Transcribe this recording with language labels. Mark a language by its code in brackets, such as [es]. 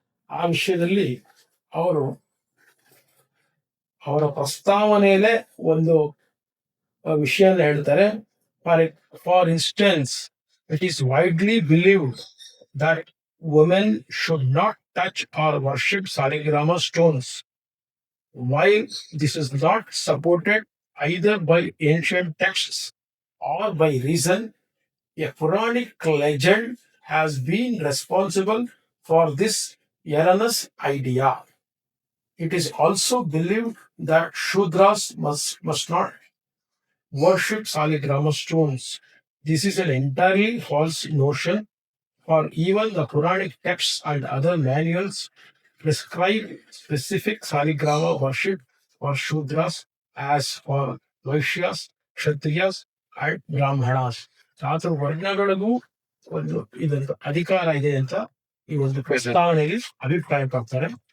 [kn] ಆ ವಿಷಯದಲ್ಲಿ ಅವರು ಅವರ ಪ್ರಸ್ತಾವನೆಯಲ್ಲೇ ಒಂದು ವಿಷಯನ ಹೇಳ್ತಾರೆ. [en] For instance, it is widely believed that women should not touch or worship Saligrama stones. While this is not supported either by ancient texts or by reason, a Puranic legend has been responsible for this erroneous idea. It is also believed that Shudras must not worship Saligrama stones. This is an entirely false notion, for even the Puranic texts and other manuals prescribe specific Saligrama worship for Shudras as for Vaishyas, Kshatriyas and Brahmanas. [kn] ಚಾತುರ್ ವರ್ಣಗಳಿಗೂ ಒಂದು ಇದಂತ ಅಧಿಕಾರ ಇದೆ ಅಂತ ಈ ಒಂದು ಪ್ರಸ್ತಾವನೆಯಲ್ಲಿ ಅಭಿಪ್ರಾಯ ಪಡ್ತಾರೆ.